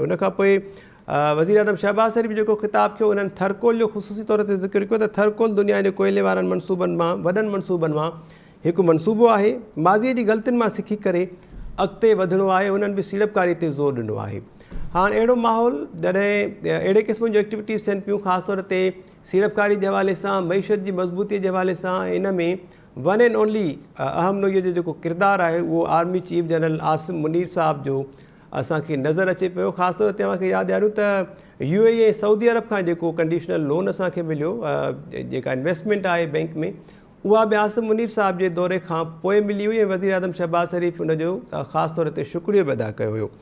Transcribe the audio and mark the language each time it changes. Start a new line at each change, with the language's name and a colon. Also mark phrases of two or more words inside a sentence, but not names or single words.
Sindhi: उनखां पोइ वज़ीर आज़म शहबाज शरीफ़ जेको ख़िताबु कयो उन्हनि थरकोल जो ख़ुसूसी तौर ते ज़िक्र कयो त थरकोल दुनिया जे कोयले वारनि मनसूबनि मां वॾनि मनसूबनि मां हिकु मनसूबो आहे। माज़ीअ जी ग़लतियुनि मां सिखी करे अॻिते वधिणो आहे। उन्हनि बि सीड़पकारी ते ज़ोर ॾिनो आहे। हाणे अहिड़ो माहौल जॾहिं अहिड़े क़िस्म जूं एक्टिविटीज़ थियनि पियूं, ख़ासि तौर ते सीड़पकारी जे हवाले सां, मईशत जी मज़बूतीअ जे हवाले सां, इन में
English: one and only
Sindhi: अहम नोईअ जो जेको किरदारु आहे उहो आर्मी चीफ जनरल आसिम मुनीर साहब जो असांखे नज़र अचे पियो। ख़ासि तौर ते तव्हांखे यादि ॾियारियूं त UAE ऐं सऊदी अरब खां जेको
English: conditional loan
Sindhi: असांखे मिलियो, जेका इन्वेस्टमेंट आहे बैंक में, उहा बि आसिम मुनीर साहब जे दौरे खां पोइ मिली हुई ऐं वज़ीर आज़म शहबाज शरीफ़ उनजो ख़ासि तौर ते शुक्रियो बि अदा कयो हुयो।